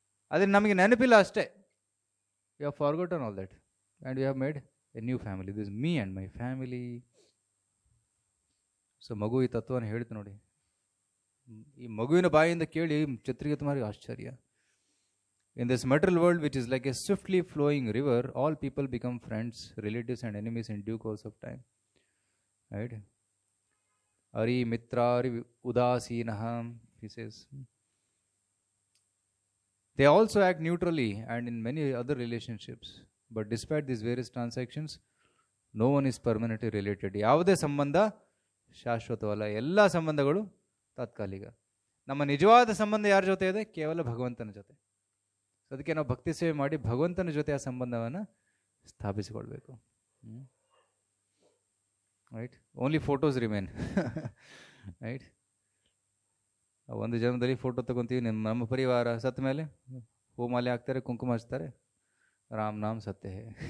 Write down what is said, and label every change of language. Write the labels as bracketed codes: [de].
[kn] ಆದರೆ ನಮಗೆ ನೆನಪಿಲ್ಲ ಅಷ್ಟೇ. [en] You have forgotten all that and you have made a new family. This me and my family. [kn] So ಮಗು ಈ ತತ್ವವನ್ನು ಹೇಳ್ತು ನೋಡಿ. ಈ ಮಗುವಿನ ಬಾಯಿಂದ ಕೇಳಿ ಛತ್ರಿಗತಮಾರಿಗೆ ಆಶ್ಚರ್ಯ. [en] In this material world, which is like a swiftly flowing river, all people become friends, relatives and enemies in due course of time. Right? [sa] Ari mitrari udasinaham, [en] he says. They also act neutrally and in many other relationships. But despite these various transactions, no one is permanently related. [kn] ಯಾವುದೇ ಸಂಬಂಧ ಶಾಶ್ವತವಲ್ಲ, ಎಲ್ಲ ಸಂಬಂಧಗಳು ತಾತ್ಕಾಲಿಕ. ನಮ್ಮ ನಿಜವಾದ ಸಂಬಂಧ ಯಾರ ಜೊತೆ ಇದೆ? ಕೇವಲ ಭಗವಂತನ ಜೊತೆ. ಅದಕ್ಕೆ ನಾವು ಭಕ್ತಿ ಸೇವೆ ಮಾಡಿ ಭಗವಂತನ ಜೊತೆ ಆ ಸಂಬಂಧವನ್ನು ಸ್ಥಾಪಿಸಿಕೊಳ್ಬೇಕು. Right, [en] Only photos remain. [kn] Right, ಒಂದು ಜನ್ಮದಲ್ಲಿ ಫೋಟೋ ತಗೊತೀವಿ, ನಮ್ಮ ಪರಿವಾರ ಸತ್ತ ಮೇಲೆ ಹೂಮಾಲೆ ಹಾಕ್ತಾರೆ, ಕುಂಕುಮ ಹಚ್ತಾರೆ, [hi] ರಾಮ್ ನಾಮ್ ಸತ್ಯ ಹೇ.